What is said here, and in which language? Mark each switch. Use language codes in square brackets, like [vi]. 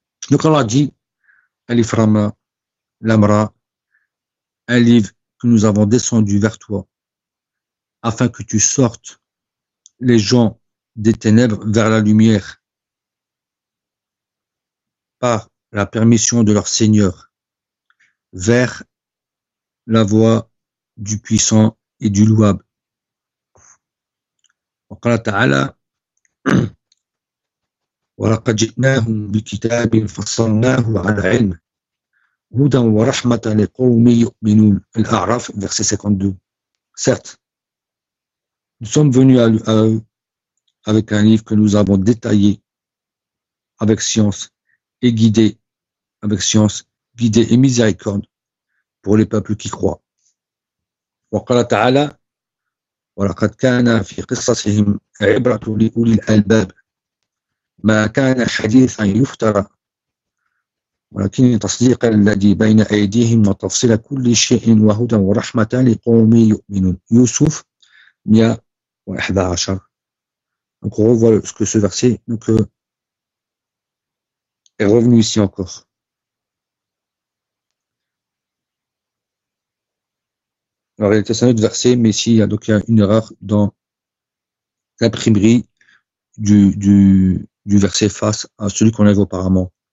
[fr] Donc Allah dit Alif Rama Lamra, un livre que nous avons descendu vers toi afin que tu sortes les gens des ténèbres vers la lumière par la permission de leur Seigneur vers la voie du puissant et du louable. [ar] وقال تعالى ولقد جئناهم بكتاب فصلناه على علم هدى ورحمة لقوم يؤمنون الأعراف [fr] verset 52. Certes, nous sommes venus à eux avec un livre que nous avons détaillé avec science et guidé, avec science, guidé et miséricorde pour les peuples qui croient. [ar] وقال تعالى ولقد كان في قصصهم عبرة لأولي الألباب ما كان حديثا يفترى ولكن تصديق الذي بين أيديهم وتفصيل كل شيء وهدى ورحمة لقوم يؤمنون يوسف 111. [fr] Donc on revoit ce que ce verset donc, est revenu ici encore. Alors, il était un autre verset, mais ici, donc, il y a une erreur dans l'imprimerie du verset face à celui qu'on avait auparavant.